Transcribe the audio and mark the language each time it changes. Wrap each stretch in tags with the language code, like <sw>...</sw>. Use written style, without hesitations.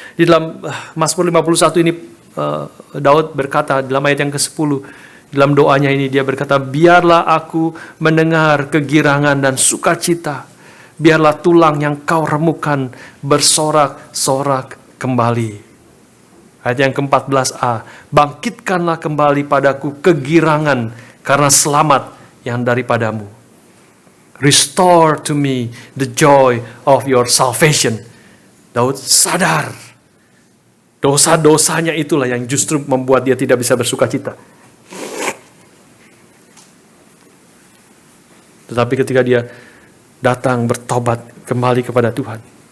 <id>Di dalam Mazmur 51 ini, Daud berkata dalam ayat yang ke-10, dalam doanya ini dia berkata, biarlah aku mendengar kegirangan dan sukacita, biarlah tulang yang kau remukan bersorak-sorak kembali. Ayat yang ke-14a, bangkitkanlah kembali padaku kegirangan karena selamat yang daripadamu.</id> <en>Restore to me the joy of your salvation.</en> <id>Daud sadar dosa-dosanya itulah yang justru membuat dia tidak bisa bersukacita. Tetapi ketika dia datang bertobat kembali kepada Tuhan,</id>